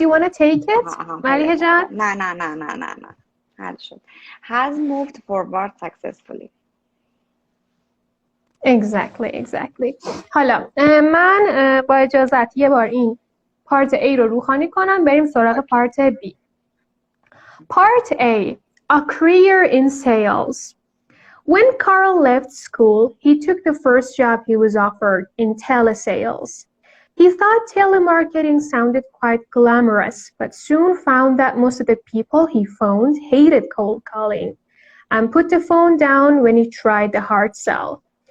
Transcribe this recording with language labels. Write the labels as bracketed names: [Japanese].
[English] You want to take it, Maliheh جان؟ [Persian] نه حل شد. [English] Has moved forward successfully. Exactly. [Persian] حالا من با اجازت یه بار این پارت A رو روخانی کنم، بریم سراغ پارت B. [English] Part A, a career in sales. When Carl left school, he took the first job he was offered in telesales. He thought telemarketing sounded quite glamorous, but soon found that most of the people he phoned hated cold calling and put the phone down when he tried the hard sell.